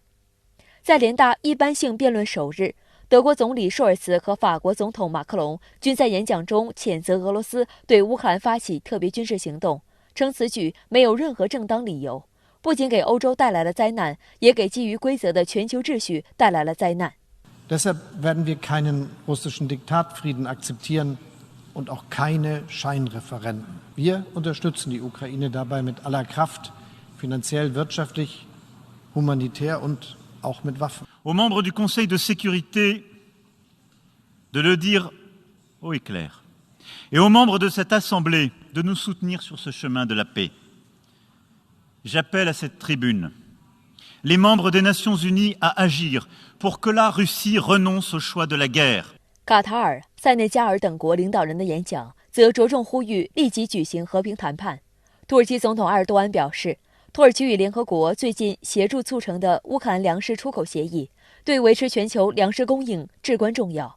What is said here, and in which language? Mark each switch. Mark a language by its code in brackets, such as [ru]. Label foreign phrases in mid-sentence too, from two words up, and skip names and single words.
[zh] 在联大一般性辩论首日，德国总理舒尔茨和法国总统马克龙均在演讲中谴责俄罗斯对乌克兰发起特别军事行动，称此举没有任何正当理由，不仅给欧洲带来了灾难，也给基于规则的全球秩序带来了灾难。 [de] Deshalb werden wir keinen russischen Diktatfrieden akzeptieren und auch keine Scheinreferenden. Wir unterstützen die Ukraine dabei mit aller Kraft, finanziell, wirtschaftlich, humanitär und auch mit Waffen. [fr] Aux membres du Conseil de sécurité de le dire haut et clair, et aux membres de cette Assemblée de nous soutenir sur ce chemin de la paix. J'appelle à cette tribune les membres des Nations Unies à agir pour que la Russie renonce au choix de la guerre. [zh] 卡塔尔、塞内加尔等国领导人的演讲则着重呼吁立即举行和平谈判。土耳其总统埃尔多安表示，土耳其与联合国最近协助促成的乌克兰粮食出口协议，对维持全球粮食供应至关重要。